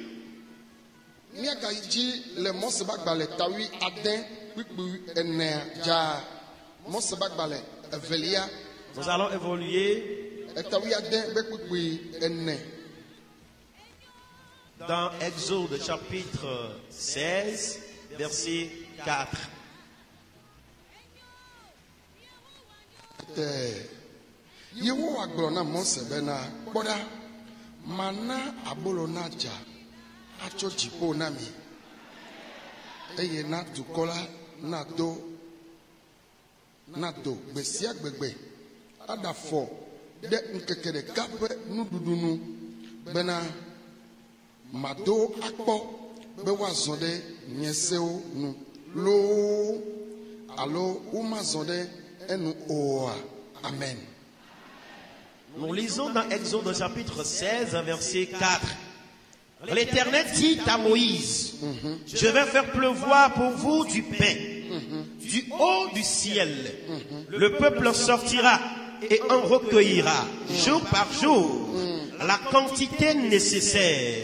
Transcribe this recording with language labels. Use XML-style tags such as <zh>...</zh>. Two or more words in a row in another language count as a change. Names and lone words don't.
<fr>Nous allons évoluer dans Exode chapitre 16, verset 4.</fr> <ee>Yehowa gblɔ na Mose bena kpɔɖa mana abolo na dza atso dziƒo na mi eye na dukɔ la nado gbe sia gbegbe aɖe afɔ ɖe ŋkeke ɖeka ƒe nuɖuɖu nu bena mado akpɔ be woazɔ ɖe nye sewo nu loo alo womazɔ ɖe enu oa. Amen.</ee> <fr>Nous lisons dans Exode chapitre 16, verset 4. L'Éternel dit à Moïse, je vais faire pleuvoir pour vous du pain, du haut du ciel. Le peuple sortira et en recueillera jour par jour la quantité nécessaire.</fr>